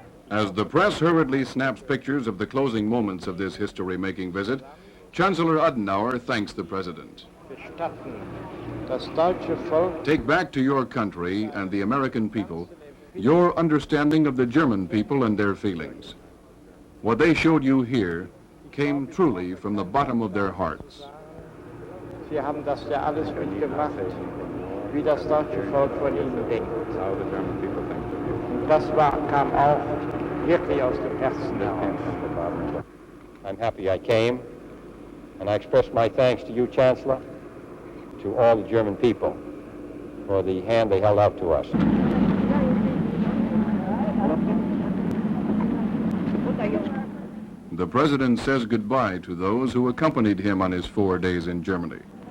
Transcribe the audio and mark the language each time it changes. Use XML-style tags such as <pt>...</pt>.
<en>As the press hurriedly snaps pictures of the closing moments of this history-making visit, Chancellor Adenauer thanks the president. Take back to your country and the American people your understanding of the German people and their feelings. What they showed you here came truly from the bottom of their hearts.</en> <de>Sie haben das ja alles mitgemacht, wie das deutsche Volk von Ihnen denkt. Und das kam auch wirklich aus dem Herzen heraus.</de> <en>I'm happy I came, and I express my thanks to you, Chancellor, to all the German people for the hand they held out to us. The president says goodbye to those who accompanied him on his 4 days in Germany.</en>